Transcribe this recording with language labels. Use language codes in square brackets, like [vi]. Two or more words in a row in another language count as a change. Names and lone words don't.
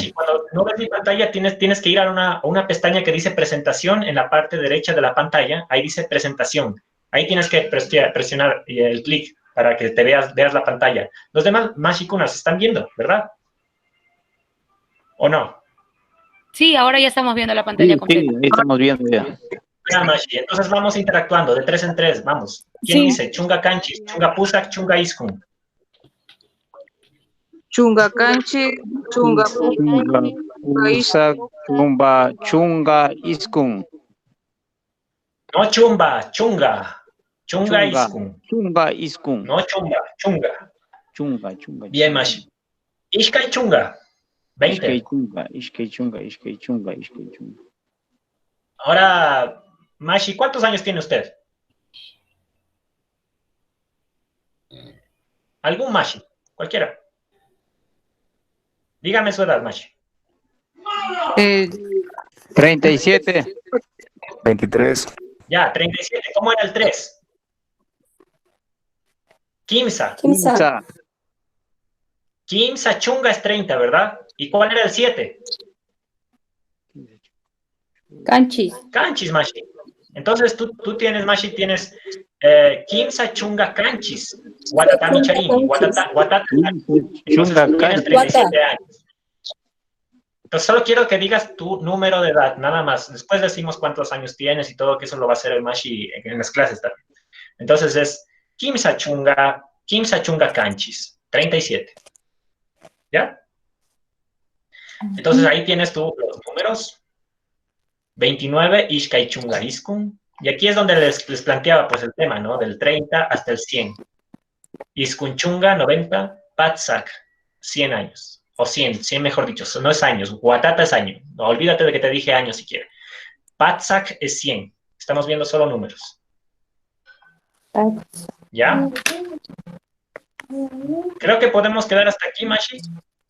[es] Mashi, cuando no ves mi pantalla, tienes que ir a una pestaña que dice presentación en la parte derecha de la pantalla. Ahí dice presentación. Ahí tienes que presionar el clic para que te veas la pantalla. Los demás Mashi Kunas están viendo, ¿verdad? ¿O no? Sí, ahora ya estamos viendo la pantalla completa. Sí, estamos viendo ya. Ya, Mashi, entonces vamos interactuando de 3 en 3, vamos. ¿Quién dice? [qu] Chunga canchis, chunga pusak, chunga iskun. Chunga canchi, chunga Pusa, chunga iskun. No chumba, chunga. Chunga iskun. Chunga iskun. No chumba, chunga. Chunga. Bien, Mashi. Ishkai chunga. 20. Ishkai chunga. [es] Ahora, Mashi, ¿cuántos años tiene usted? ¿Algún Mashi? Cualquiera. Dígame su edad, Mashi. 37. 23. Ya, 37. ¿Cómo era el 3? Kimsa. [qu] Kimsa chunga [es] es 30, ¿verdad? ¿Y cuál era el 7? Canchis. Canchis, Mashi. Entonces tú tienes, Mashi, tienes [qu] Kimsa chunga canchis. Guatata micharini. Guatata. [es] Chunga Tienes 37 años. Entonces solo quiero que digas tu número de edad, nada más. Después decimos cuántos años tienes y todo, que eso lo va a hacer el Mashi en las clases también. Entonces es [qu] Kimsa chunga canchis. [es] 37. ¿Ya? Entonces ahí tienes tú los números. 29, [qu] Ishkai chunga iskun. [es] Y aquí es donde les planteaba pues el tema, ¿no? Del 30 hasta el 100. [qu] Iskun chunga, 90, Patsak, 100 años. [es] O 100 mejor dicho, no es años. Guatata es año. No, olvídate de que te dije años si quieres. Patsak es 100. Estamos viendo solo números. ¿Ya? Creo que podemos quedar hasta aquí, Mashi.